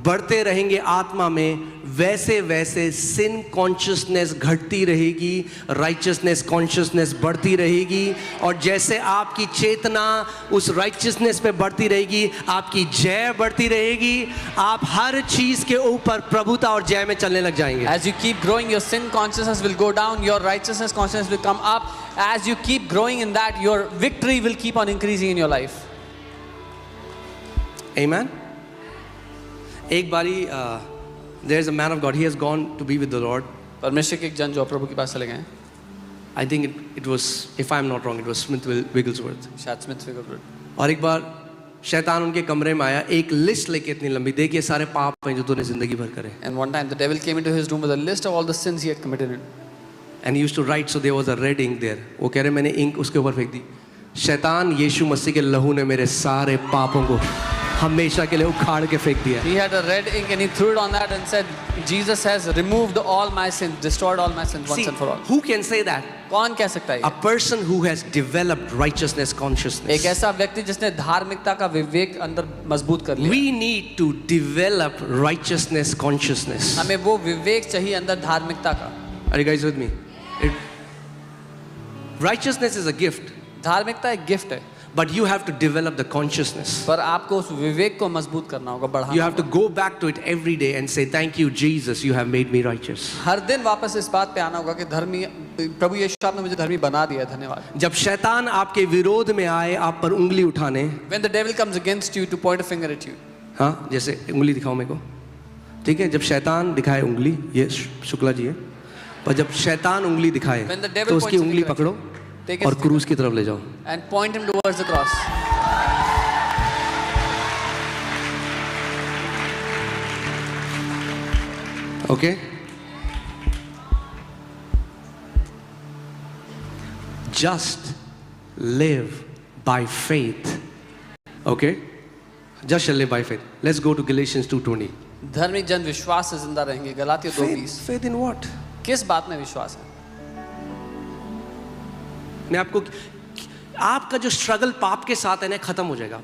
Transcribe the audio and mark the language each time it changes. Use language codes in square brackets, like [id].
[hi] बढ़ते रहेंगे आत्मा में, वैसे वैसे [en] sin consciousness [hi] घटती रहेगी, [en] righteousness consciousness [hi] बढ़ती रहेगी। और जैसे आपकी चेतना उस राइचियसनेस पे बढ़ती रहेगी, आपकी जय बढ़ती रहेगी, आप हर चीज के ऊपर प्रभुता और जय में चलने लग जाएंगे। [en] As you keep growing, your sin consciousness will go down, your righteousness consciousness will come up. As you keep growing in that, your victory will keep on increasing in your life. Amen. [hi] एक बारी [en] there is a man of God, he has gone to be with the Lord. [hi] परमेश्वर के एक जन जो प्रभु के पास चले गए, [en] I think it was, if I am not wrong, it was Smith Wigglesworth. [hi] शायद स्मिथ विगलवर्थ। और एक बार शैतान उनके कमरे में आया, एक लिस्ट लेके इतनी लंबी, देखिए सारे पाप हैं जो तूने जिंदगी भर करे। [en] And one time the devil came into his room with a list of all the sins he had committed. And he used to write, so there was a red ink there. [hi] वो कह रहे मैंने ink उसके ऊपर फेंक दी। शैतान यीशु मसीह के लहू ने मेरे सारे पापों को हमेशा के लिए उखाड़ के फेंक दिया। [en] He had a red ink and he threw it on that and said, Jesus has removed all my sins, destroyed all my sins once See, and for all. who can say that? [hi] कौन कह सकता है? [en] A person who has developed righteousness consciousness. [hi] एक ऐसा व्यक्ति जिसने धार्मिकता का विवेक अंदर मजबूत कर लिया। [en] We need to develop righteousness consciousness. [hi] हमें वो विवेक चाहिए अंदर धार्मिकता का। [en] Are you guys with me? Righteousness is a gift, [hi] धार्मिकता एक गिफ्ट है, [en] but you have to develop the consciousness. [hi] पर आपको उस विवेक को मजबूत करना होगा, बढ़ाना [en] You have to [hi] होगा। [en] go back to it every day and say, thank you, Jesus, you have made me righteous. [hi] हर दिन वापस इस बात पे आना होगा कि धर्मी प्रभु यीशु आपने मुझे धर्मी बना दिया, धन्यवाद। जब शैतान आपके विरोध में आए, आप पर उंगली उठाने, [en] When the devil comes against you to point a finger at you, [hi] हाँ, जैसे उंगली दिखाओ मेरे को, ठीक है? जब शैतान दिखाए उंगली, ये शुक्ला जी है, पर जब शैतान उंगली दिखाए [en] When the devil [hi] तो उसकी [en] points a [hi] उंगली [en] finger at [hi] पकड़ो [en] take his [hi] और [en] finger [hi] क्रूस की तरफ ले जाओ। [en] and point him towards the cross. Okay? Just live by faith. Okay? Just shall live by faith. Let's go to Galatians 2:20. [hi] धर्मी जन विश्वास से जिंदा रहेंगे, गलातियों 2:20। [en] Faith in what? [hi] किस बात में विश्वास है? मैं आपको, आपका जो स्ट्रगल पाप के साथ है ना, खत्म हो जाएगा।